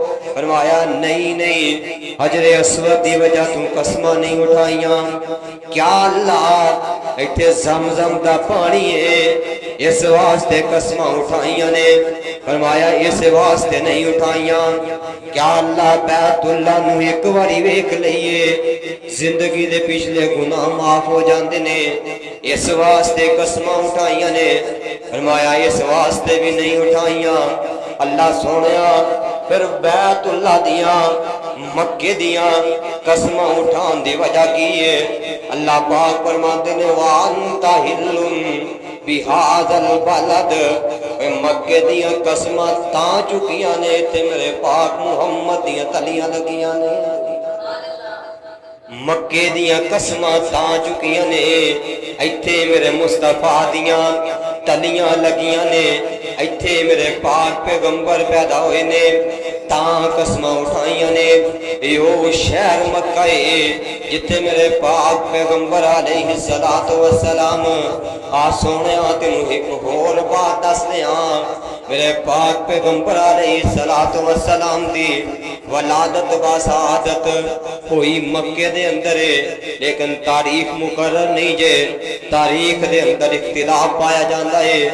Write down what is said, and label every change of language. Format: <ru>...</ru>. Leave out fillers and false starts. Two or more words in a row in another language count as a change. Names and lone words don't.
<pa>فرمایا نہیں حجر اسود دی وجہ تم قسماں نہیں اٹھائیاں۔ کیا اللہ اتھے زمزم دا پانی ہے اس واسطے قسماں اٹھائیاں نے؟ فرمایا اس واسطے نہیں اٹھائیاں۔ کیا اللہ بیت اللہ نو ایک واری ویکھ لئیے زندگی دے پچھلے گناہ معاف ہو جاندے نے اس واسطے قسماں اٹھائیاں نے؟ فرمایا اس واسطے بھی نہیں اٹھائیاں۔ اللہ سونیا پھر بیت اللہ دیاں مکے دیاں قسماں اٹھان دی وجہ کی ہے؟ اللہ پاک فرماتے نے</pa> <ar>وانت حل بہذا البلد،</ar> <pa>مکے دیاں قسماں تاں چکیاں نے تے میرے پاک محمد دیاں تلیاں لگیاں نے۔ مکے دیاں قسماں تاں چکیاں نے ایتھے میرے مصطفیٰ دیاں تلیاں لگیاں نے، ایتھے میرے پاک پیغمبر پیدا ہوئے نے تاں قسماں اٹھائیاں نے۔ یو شہر مکہ ہے جتے میرے پاک پیغمبر</pa> <ar>علیہ السلام</ar> <pa>آ سونیا تینوں ایک ہور بات دس دیاں، میرے پاک پیغمبر</pa> <ar>علیہ السلام</ar> <pa>دی ولادت باسعادت ہوئی مکے دے اندر ہے، لیکن تاریخ مقرر نہیں جے، تاریخ دے اندر اختلاف پایا جاندہ ہے۔</pa>